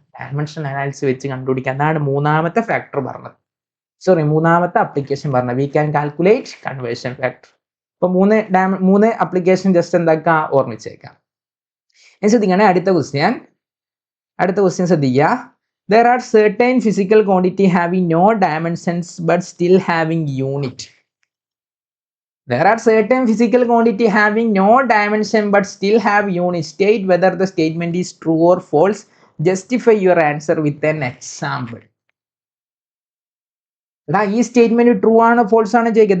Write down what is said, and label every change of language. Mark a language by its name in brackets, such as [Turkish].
[Malayalam] Dimensional analysis വെച്ച് കണ്ടുപിടിക്കാം. അതാണ് മൂന്നാമത്തെ ഫാക്ടർ പറഞ്ഞത്, മൂന്നാമത്തെ അപ്ലിക്കേഷൻ പറഞ്ഞത്, [English] We can calculate conversion factor. [Malayalam] അപ്പൊ മൂന്ന് അപ്ലിക്കേഷൻ ജസ്റ്റ് എന്താക്കാം? ഓർമ്മിച്ചേക്കാം. ശ്രദ്ധിക്കണേ, അടുത്ത ക്വസ്റ്റ്യൻ ശ്രദ്ധിക്കുക. [English] There are certain physical quantity having no dimensions but still having unit. There are certain physical quantity having no dimension but still have unit. State whether the statement is true or false. Justify your answer with an example. [Malayalam] ഈ statement true ആണോ false ആണോ ചോദിക്കുക.